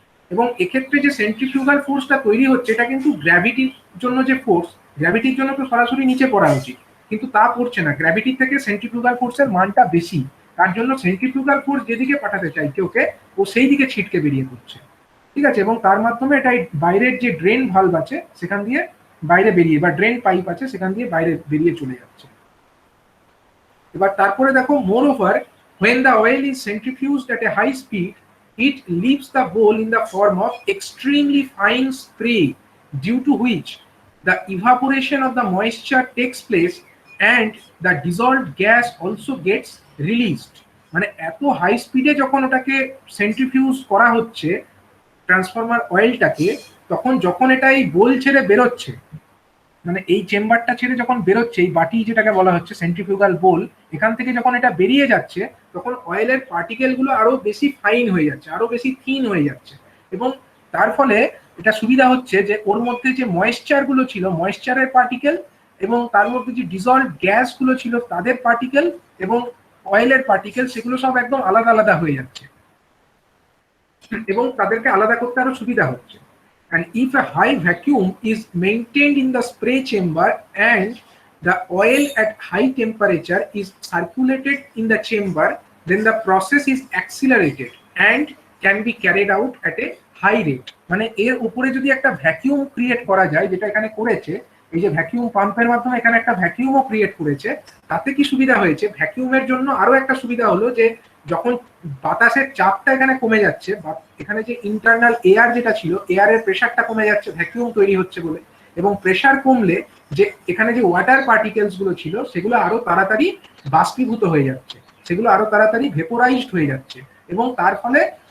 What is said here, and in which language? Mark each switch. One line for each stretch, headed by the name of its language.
Bangla: এবং এক্ষেত্রে যে সেন্ট্রিফিউগাল ফোর্সটা তৈরি হচ্ছে এটা কিন্তু গ্র্যাভিটির জন্য যে ফোর্স, গ্র্যাভিটির জন্য তো সরাসরি নিচে পড়া উচিত, কিন্তু তা পড়ছে না, গ্র্যাভিটির থেকে সেন্ট্রিফিউগাল ফোর্সের মানটা বেশি, তার জন্য সেন্ট্রিফিউগাল ফোর্স যেদিকে পাঠাতে চাইছে ওকে, ও সেই দিকে ছিটকে বেরিয়ে পড়ছে, ঠিক আছে, এবং তার মাধ্যমে এটা বাইরের যে ড্রেন ভালভ আছে সেখান দিয়ে বাইরে বেরিয়ে, বা ড্রেন পাইপ আছে সেখান দিয়ে বাইরে বেরিয়ে চলে যাচ্ছে। এবার তারপরে দেখো,
English: Moreover when the oil is centrifuged at a high speed, it leaves the bowl in the form of extremely fine spray, due to which the evaporation of the moisture takes place and the dissolved gas also gets released।
Bangla: মানে এত high স্পিডে যখন ওটাকে centrifuge করা হচ্ছে transformer অয়েলটাকে, তখন যখন এটা এই বোল ছেড়ে বেরোচ্ছে, মানে এই চেম্বারটা ছেড়ে যখন বেরোচ্ছে, এই বাটি যেটাকে বলা হচ্ছে সেন্ট্রিফিউগাল বোল, এখান থেকে যখন এটা বেরিয়ে যাচ্ছে তখন অয়েলের পার্টিকেল গুলো আরো বেশি ফাইন হয়ে যাচ্ছে, আরো বেশি থিন হয়ে যাচ্ছে, এবং তার ফলে এটা সুবিধা হচ্ছে যে ওর মধ্যে যে ময়েশ্চার গুলো ছিল, ময়েশ্চারের পার্টিকেল, এবং তার মধ্যে যে ডিজলভ গ্যাস গুলো ছিল তাদের পার্টিকেল, এবং অয়েলের পার্টিকেল, সেগুলো সব একদম আলাদা আলাদা হয়ে যাচ্ছে, এবং তাদেরকে আলাদা করতে আরো সুবিধা হচ্ছে।
English: And if a high vacuum is maintained in the spray chamber and the oil at high temperature is circulated in the chamber, then the process is accelerated and can be carried out at a high rate।
Bangla: মানে এর উপরে যদি একটা vacuum create করা যায়, যেটা এখানে করেছে, এই যে ভ্যাকিউম পাম্পের মাধ্যমে এখানে একটা ভ্যাকিউমও ক্রিয়েট করেছে, তাতে কি সুবিধা হয়েছে, ভ্যাকিউমের জন্য আরো একটা সুবিধা হলো যে যখন বাতাসের চাপটা এখানে কমে যাচ্ছে, এখানে যে ইন্টারনাল এয়ার যেটা ছিল, এয়ারের প্রেশারটা কমে যাচ্ছে ভ্যাকিউম তৈরি হচ্ছে বলে, এবং প্রেশার কমলে যে এখানে যে ওয়াটার পার্টিকেলস গুলো ছিল সেগুলো আরো তাড়াতাড়ি বাষ্পীভূত হয়ে যাচ্ছে, সেগুলো আরো তাড়াতাড়ি ভেপোরাইজড হয়ে যাচ্ছে, এবং তার ফলে